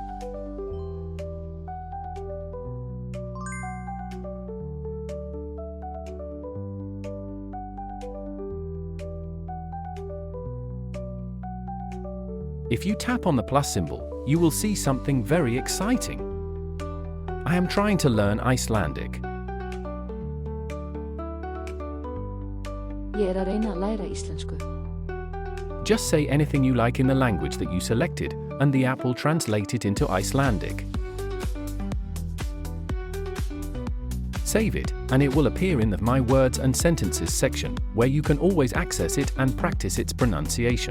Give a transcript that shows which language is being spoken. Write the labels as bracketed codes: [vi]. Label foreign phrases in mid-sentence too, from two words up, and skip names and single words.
[en] If you tap on the plus symbol, you will see something very exciting. I am trying to learn Icelandic. [is] Ég að reyna að læra íslensku. [en] Just say anything you like in the language that you selected, and the app will translate it into Icelandic. Save it, and it will appear in the My Words and Sentences section, where you can always access it and practice its pronunciation.